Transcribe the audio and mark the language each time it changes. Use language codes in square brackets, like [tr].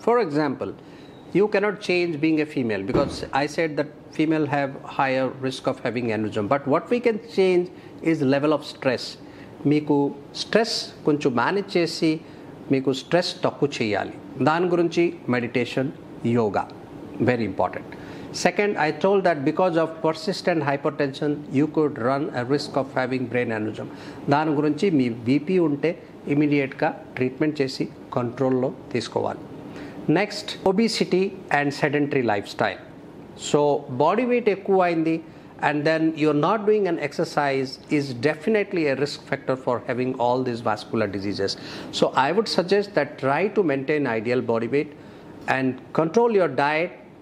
[en] For example, you cannot change being a female, because I said that female have higher risk of having aneurysm. But what we can change is level of stress. [te] మీకు stress కొంచెం manage చేసి మీకు stress తక్కువ చేయాలి. దాని గురించి meditation, yoga very important. [en] Second, I told that because of persistent hypertension you could run a risk of having brain aneurysm. [te] దాని గురించి మీ బీపీ ఉంటే ఇమీడియట్గా ట్రీట్మెంట్ చేసి కంట్రోల్లో తీసుకోవాలి. [en] Next, obesity and sedentary lifestyle. So body weight [te] ఎక్కువ అయింది [en] and then you're not doing an exercise is definitely a risk factor for having all these vascular diseases. So I would suggest that try to maintain ideal body weight and control your diet.